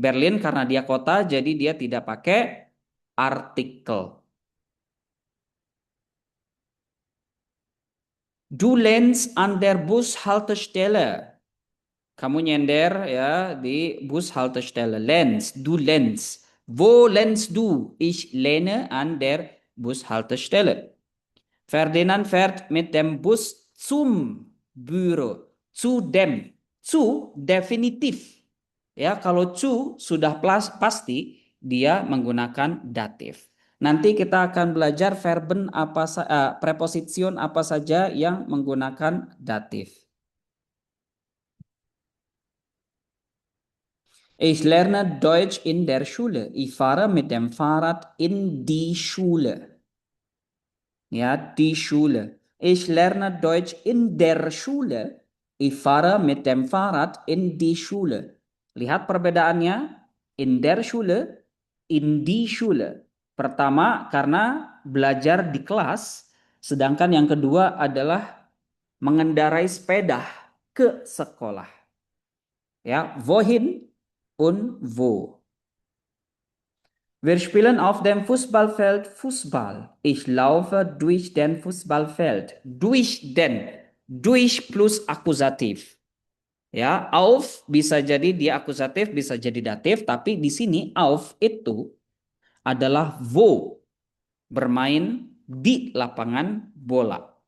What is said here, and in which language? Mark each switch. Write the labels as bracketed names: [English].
[Indonesian] Berlin karena dia kota jadi dia tidak pakai artikel. [German] Du lernst an der Bushaltestelle. [Indonesian] Kamu nyender ya di Bushaltestelle. [German] Lernst, du lernst. Wo lernst du? Ich lerne an der Bushaltestelle. Ferdinand fährt mit dem Bus zum Büro. [Indonesian] Zu dem. Zu definitif. Ya, kalau zu sudah pasti dia menggunakan datif. Nanti kita akan belajar verben preposition apa saja yang menggunakan datif. [German] Ich lerne Deutsch in der Schule. Ich fahre mit dem Fahrrad in die Schule. Ja, die Schule. Ich lerne Deutsch in der Schule. Ich fahre mit dem Fahrrad in die Schule. [Indonesian] Lihat perbedaannya. [German] In der Schule, in die Schule. [Indonesian] Pertama karena belajar di kelas, sedangkan yang kedua adalah mengendarai sepeda ke sekolah. [German] Ja, wohin und wo. Wir spielen auf dem Fußballfeld Fußball. Ich laufe durch den Fußballfeld. [Indonesian] Durch plus akusatif. Ya, auf bisa jadi dia akusatif, bisa jadi datif, tapi di sini auf itu adalah wo, bermain di lapangan bola.